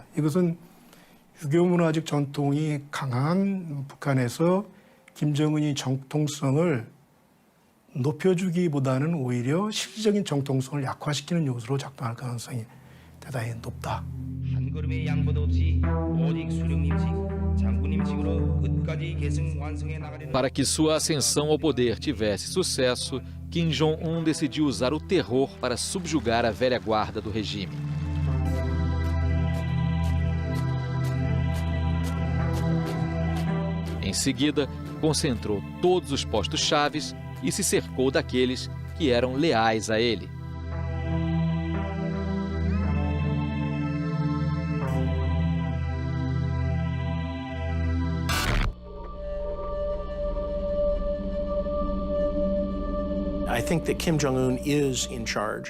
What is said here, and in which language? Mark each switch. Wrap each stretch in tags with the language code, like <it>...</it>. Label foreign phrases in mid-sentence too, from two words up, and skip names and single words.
<ko>이것은 유교문화적 전통이 강한 북한에서 김정은이 정통성을 높여주기보다는 오히려 실질적인 정통성을 약화시키는 요소로 작동할 가능성이 대단히 높다. 한 걸음의 양보도 없이 오직 수령님식, 장군님식으로 끝까지 계승 완성해 나가려는.</ko> <pt>Para que sua ascensão ao poder tivesse sucesso, Kim Jong-un decidiu usar o terror para subjugar a velha guarda do regime. Em seguida, concentrou todos os postos chaves e se cercou daqueles que eram leais a ele.</pt> <en>I think that Kim Jong-un is in charge.</en>